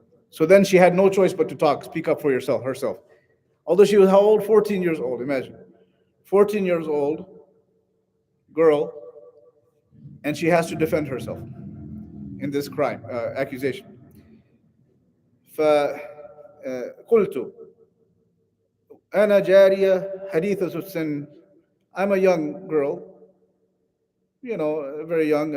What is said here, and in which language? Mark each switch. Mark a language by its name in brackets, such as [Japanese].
[English] So then she had no choice but to speak up for herself. Although she was how old? 14 years old, imagine. 14 years old, girl, and she has to defend herself in this crime accusation. [Arabic] فقلت أنا جارية حديثة السن. [English] I'm a young girl, very young.